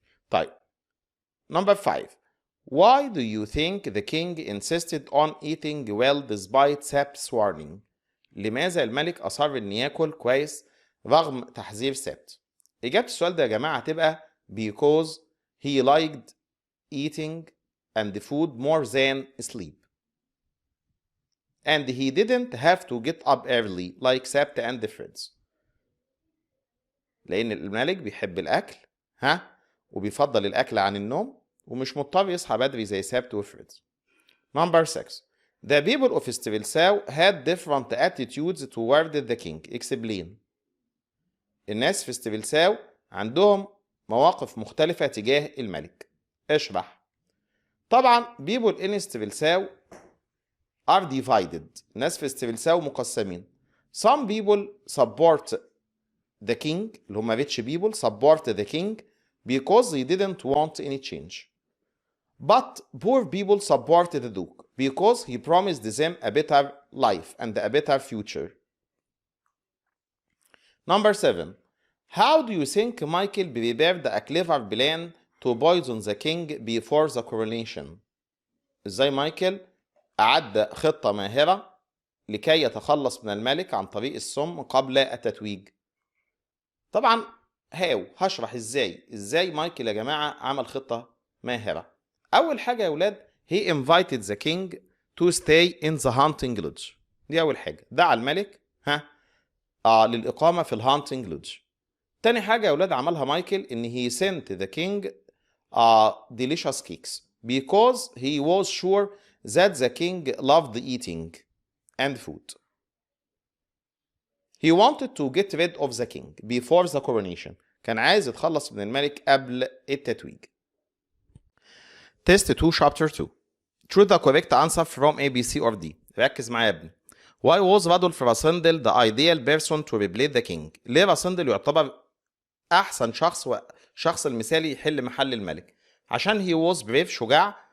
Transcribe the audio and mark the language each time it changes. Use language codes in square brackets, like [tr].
[ar] طيب [en] Number 5. Why do you think the king insisted on eating well despite Sept's warning؟ [ar] لماذا الملك أصر إن ياكل كويس رغم تحذير سبت؟ إجابة السؤال ده يا جماعة هتبقى [en] because he liked eating and food more than sleep. And he didn't have to get up early like Sept and the friends. [ar] لأن الملك بيحب الأكل وبيفضل الأكل عن النوم ومش مضطر يصحى بدري زي سبت وفريدز. [en] Number 6. The people of Stilsau had different attitudes toward the king. Explain. [ar] الناس في ستيفلساو عندهم مواقف مختلفة تجاه الملك. اشرح. طبعا [en] people in ستيفلساو are divided. [ar] الناس في ستيفلساو مقسمين. [en] Some people support the king [ar] اللي هم [en] rich people support the king because they didn't want any change. But poor people supported the Duke because he promised them a better life and a better future. Number 7. How do you think Michael prepared a clever plan to poison the king before the coronation? [ar] إزاي مايكل أعد خطة ماهرة لكي يتخلص من الملك عن طريق السم قبل التتويج؟ طبعا هشرح إزاي مايكل يا جماعة عمل خطة ماهرة. أول حاجة يا ولاد [en] he invited the king to stay in the hunting lodge. [ar] دي أول حاجة، دعا الملك للإقامة في الهانتنج لودج. تاني حاجة يا ولاد عملها مايكل إن [en] he sent the king delicious cakes because he was sure that the king loved eating and food. He wanted to get rid of the king before the coronation. [ar] كان عايز يتخلص من الملك قبل التتويج. [en] Test 2 Chapter 2. Choose the correct answer from A, B, C or D. [ar] ركز معايا يا ابني. [en] Why was Radolf Rassendyll the ideal person to replace the king؟ [ar] ليه راسندل يعتبر أحسن شخص المثالي يحل محل الملك؟ عشان [en] he was brave [ar] شجاع.